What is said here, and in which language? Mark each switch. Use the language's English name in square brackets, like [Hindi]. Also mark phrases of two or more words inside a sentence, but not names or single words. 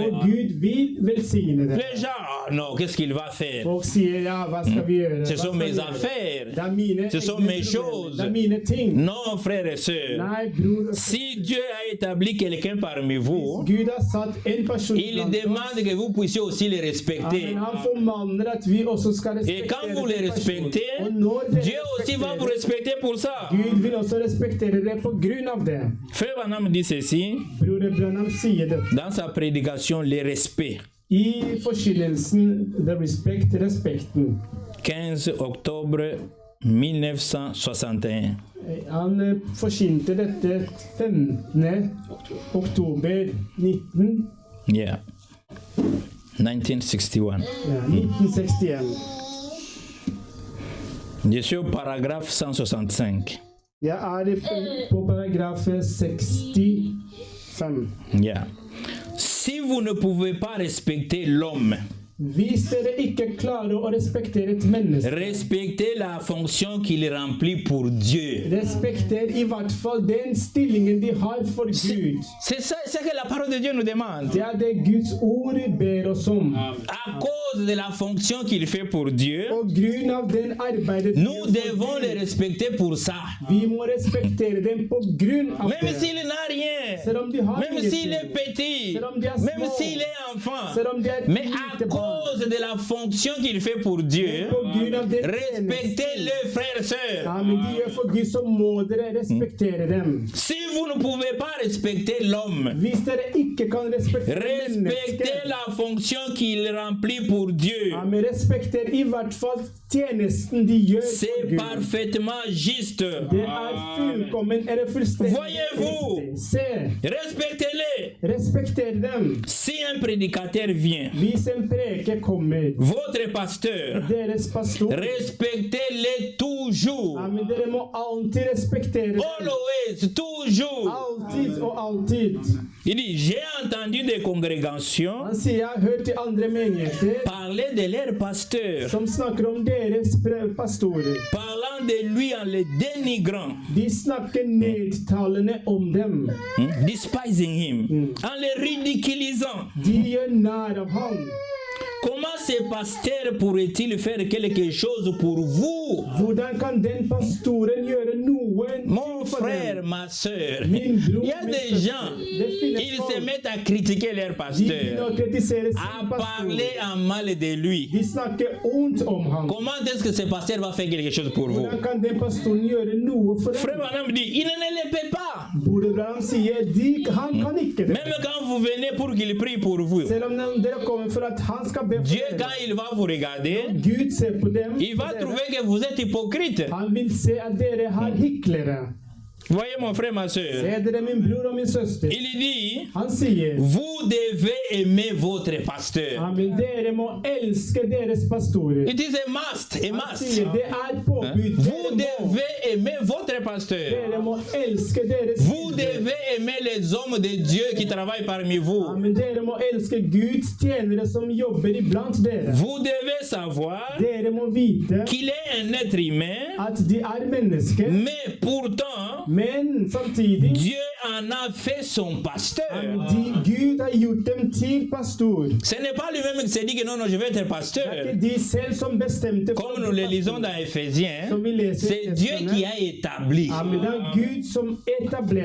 [Norwegian] Og Gud vil velsigne dere. [French] Les gens, ah non, qu'est-ce qu'il va faire? [Norwegian] Folk sier ja, hva skal vi gjøre? [French] Ce [Norwegian] Hva [French] sont [Norwegian] skal vi [French] mes [Norwegian] gjøre? [French] affaires. [Norwegian] Det er mine [French] Ce sont [Norwegian] egne [French] mes [Norwegian] problemer. [French] choses. [Norwegian] Det er mine ting. [French] Non, frères et sœurs. [Norwegian] Nei, bror og søster. [French] Si Dieu a établi quelqu'un parmi vous, [Norwegian] Gud har satt en person [French] il [Norwegian] blant oss. [French] demande que vous puissiez aussi les [Norwegian] Ja, men [French] respecter. [Norwegian] han formaner at vi også skal [French] Et [Norwegian] respektere [French] quand vous les [Norwegian] den personen. [French] respectez, [Norwegian] Og når dere [French] Dieu aussi va vous [Norwegian] respekterer, [French] respecter pour ça. [Norwegian] Gud vil også respektere dere på grunn av det. [French] Frère Branham dit ceci [Norwegian] Broder Branham sier det. [French] dans sa prédication, le respect. [Norwegian] I forkynnelsen The Respect, respekten. [French] 15 octobre 1961. [Norwegian] Han forkynte dette 15. oktober 19. [English] Yeah. 1961. [Norwegian] Ja, 1961. [French] Je suis au paragraphe 165. [Norwegian] Jeg er på paragraf 65. [English] Yeah. [French] Si vous ne pouvez pas respecter l'homme, [Norwegian] Hvis dere ikke klarer å respektere et menneske, [French] respectez la fonction qu'il remplit pour Dieu. [Norwegian] respekter i hvert fall den stillingen de har for Gud. [French] C'est ça, c'est que la parole de Dieu nous demande. [Norwegian] Det er det Guds ord ber oss om. [French] À cause de la fonction qu'il fait pour Dieu, [Norwegian] Og grunn av den arbeidet de [French] nous [Norwegian] gjør for [French] devons [Norwegian] Gud, [French] les respecter pour ça. [Norwegian] vi må respektere dem på grunn av [French] Même [Norwegian] det. [French] s'il n'a rien, [Norwegian] Selv om de har [French] même s'il est [Norwegian] ingenting, [French] petit, [Norwegian] Selv om de er [French] même [Norwegian] små, [French] s'il est enfant, [Norwegian] selv om de er [French] mais à [Norwegian] lite barn, [French] cause de la fonction qu'il fait pour Dieu, [Norwegian] på grunn av den [French] respectez-le, frères et sœurs. [Norwegian] Ja, men de gjør for Gud, så må dere respektere dem. [French] Si vous ne pouvez pas respecter l'homme, [Norwegian] Hvis dere ikke kan respektere [French] respectez [Norwegian] mennesket, [French] la fonction qu'il remplit pour Dieu. [Norwegian] ja, men respekter i hvert fall tjenesten de gjør for [French] C'est [Norwegian] Gud. [French] parfaitement juste. [Norwegian] Det er fullkommen, eller fullstendig [French] Voyez-vous? [Norwegian] riktig. Se, [French] Respectez-les. [Norwegian] respekter dem. [French] Si un prédicateur vient [Norwegian] Hvis en preker riket kommer. [French] Votre pasteur, [Norwegian] Deres pastor. [French] respectez-les toujours. [Norwegian] Ja, men dere må alltid respektere dem. [French] Always, toujours. [Norwegian] Alltid og alltid. [French] Il dit, j'ai entendu des congrégations [Norwegian] Han sier, jeg har hørt i andre menigheter [French] parler de leur pasteur, [Norwegian] som snakker om deres pastorer. [French] parlant de lui en le dénigrant, [Norwegian] De snakker nedtalende om dem. [English] despising him, [French] en le ridiculisant. [Norwegian] De gjør nær av ham. [French] Comment ce pasteur pourrait-il faire quelque chose pour vous? [Norwegian] Hvordan kan den pastoren gjøre noe [French] Mon [Norwegian] for [French] frère, [Norwegian] dem? [French] ma soeur, [Norwegian] Min bror, [French] il y a [Norwegian] min [French] des [Norwegian] søster. [French] gens, [Norwegian] Det finnes [French] ils se [Norwegian] folk. [French] mettent à critiquer leur [Norwegian] De begynner [French] pasteur, [Norwegian] å kritisere [French] à [Norwegian] sin [French] parler [Norwegian] pastor. [French] en mal de lui. [Norwegian] De snakker ondt om ham. [French] Comment est-ce que ce pasteur va faire quelque chose pour vous? [Norwegian] Hvordan kan den pastoren gjøre noe for [French] Frère [Norwegian] dem? [French] Branham dit, il ne le peut pas. [Norwegian] Broder Branham sier han kan ikke det. [French] Même quand vous venez pour qu'il prie pour vous, [Norwegian] Selv om dere kommer for at han skal be for [French] Dieu, [Norwegian] dere. [French] quand il va vous regarder, [Norwegian] Gud ser på dem. [French] il va trouver que vous êtes hypocrite. [Norwegian] Han vil se at dere har hiklere. [French] Voyez mon frère, ma soeur. [Norwegian] Se dere min bror og min søster. [French] Il dit, [Norwegian] Han sier [French] vous devez aimer votre pasteur. [Norwegian] men dere må elske deres pastorer. [English] It is a must, a [Norwegian] Han [English] must. [Norwegian] sier det er påbud. [French] Vous [Norwegian] Dere må, [French] devez aimer votre pasteur. [Norwegian] dere må elske deres [French] Vous [Norwegian] tjenere. [French] devez aimer les hommes de Dieu qui travaillent parmi vous. [Norwegian] Men dere må elske Guds tjenere som jobber iblant dere. [French] Vous devez savoir [Norwegian] Dere må vite [French] qu'il est un être humain, [Norwegian] at de er mennesker, [French] mais pourtant, [Norwegian] men samtidig [French] Dieu en a fait son pasteur. [Norwegian] Gud har gjort dem til pastor. [French] Ce n'est pas lui-même qui s'est dit que non, non, je vais être [Norwegian] Det [French] pasteur. [Norwegian] er ikke de selv som bestemte for [French] Comme nous le lisons dans Ephésiens, [Norwegian] som vi leser i [French] c'est Dieu qui a établi. [Norwegian] Men det er Gud som etablerte.